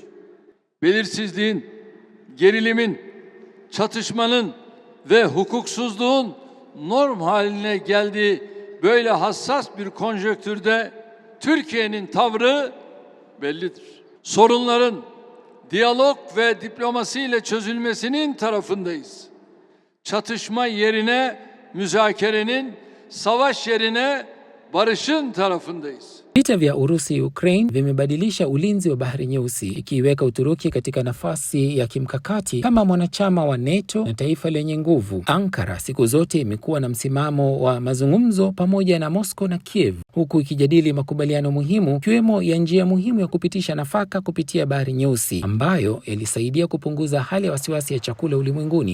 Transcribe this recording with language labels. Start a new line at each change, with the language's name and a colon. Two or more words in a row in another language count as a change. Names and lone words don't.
Turkish: Belirsizliğin, gerilimin, çatışmanın ve hukuksuzluğun norm haline geldiği böyle hassas bir konjonktürde Türkiye'nin tavrı bellidir. Sorunların diyalog ve diplomasiyle çözülmesinin tarafındayız. Çatışma yerine müzakerenin, savaş yerine barışın tarafındayız.
Swahili: Vita vya Urusi-Ukraine vimebadilisha ulinzi wa Bahari Nyeusi, ikiiweka Uturuki katika nafasi ya kimkakati kama mwanachama wa NATO na taifa lenye nguvu. Ankara siku zote imekuwa na msimamo wa mazungumzo pamoja na Moscow na Kiev, huku ikijadili makubaliano muhimu, ikiwemo ya njia muhimu ya kupitisha nafaka kupitia Bahari Nyeusi, ambayo ilisaidia kupunguza hali ya wasiwasi ya chakula ulimwenguni.